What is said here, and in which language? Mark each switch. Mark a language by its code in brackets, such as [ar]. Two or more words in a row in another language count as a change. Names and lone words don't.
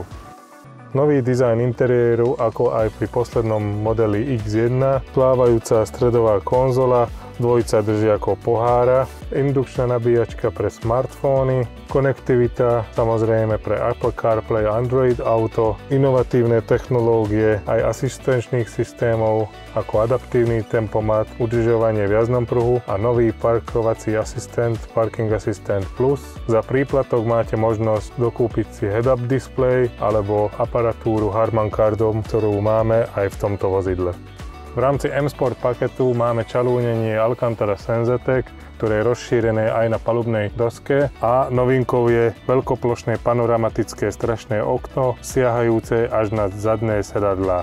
[sk] Nový dizajn interiéru, ako aj pri poslednom modeli X1, plávajúca stredová konzola, dvojica držiakov pohára, indukčná nabíjačka pre smartfóny, konektivita samozrejme pre Apple CarPlay, Android Auto, inovatívne technológie aj asistenčných systémov ako adaptívny tempomat, udržovanie v jazdnom pruhu a nový parkovací asistent Parking Assistant Plus. Za príplatok máte možnosť dokúpiť si [en] head-up display [sk] alebo aparatúru Harman Kardon, ktorú máme aj v tomto vozidle. V rámci M Sport paketu máme čalúnenie Alcantara Senzetec, ktoré je rozšírené aj na palubnej doske a novinkou je veľkoplošné panoramatické strašné okno, siahajúce až na zadné sedadlá.